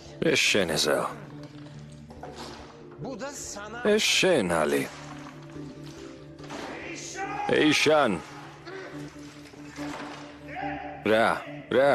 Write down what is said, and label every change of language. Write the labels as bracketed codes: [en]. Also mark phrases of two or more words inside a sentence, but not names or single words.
[ka] ეს შენ ეზელ. [tr] Bu da sana [ka] ეს შენ ალი. ეიშან. რა.